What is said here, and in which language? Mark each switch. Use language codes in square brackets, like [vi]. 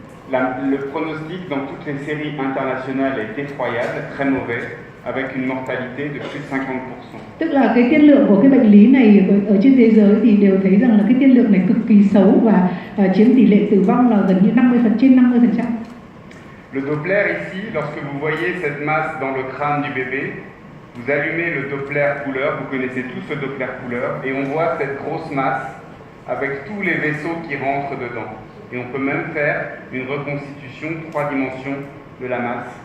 [fr] Le pronostic dans toutes les séries internationales est effroyable, très mauvais, avec une mortalité de plus de 50%. [vi] Tức là cái tiên lượng của cái bệnh lý này ở trên thế giới thì đều thấy rằng là cái tiên lượng này cực kỳ xấu và chiếm tỷ lệ tử vong là gần như trên 50%. [fr] Le Doppler ici, lorsque vous voyez cette masse dans le crâne du bébé, vous allumez le Doppler couleur, vous connaissez tous ce Doppler couleur, et on voit cette grosse masse avec tous les vaisseaux qui rentrent dedans. Et on peut même faire une reconstitution 3 dimensions de la masse.